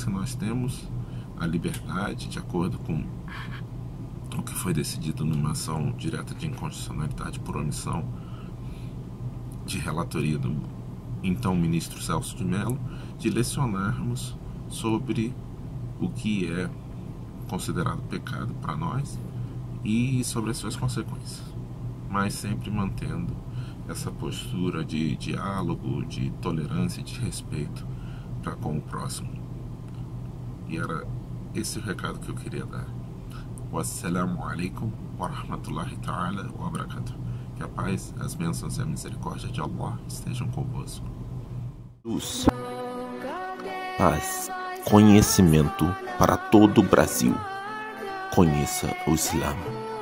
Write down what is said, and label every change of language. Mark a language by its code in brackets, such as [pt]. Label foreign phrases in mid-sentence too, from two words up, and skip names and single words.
[pt] que nós temos a liberdade, de acordo com o que foi decidido numa ação direta de inconstitucionalidade por omissão de relatoria do então ministro Celso de Mello, de lecionarmos sobre o que é considerado pecado para nós e sobre as suas consequências, mas sempre mantendo essa postura de diálogo, de tolerância, de respeito para com o próximo. E era esse o recado que eu queria dar. [ar] والسلام عليكم ورحمة الله تعالى وبركاته. [pt] Que a paz, as bênçãos e a misericórdia de Allah estejam convosco. Luz, paz, conhecimento para todo o Brasil. Conheça o Islã.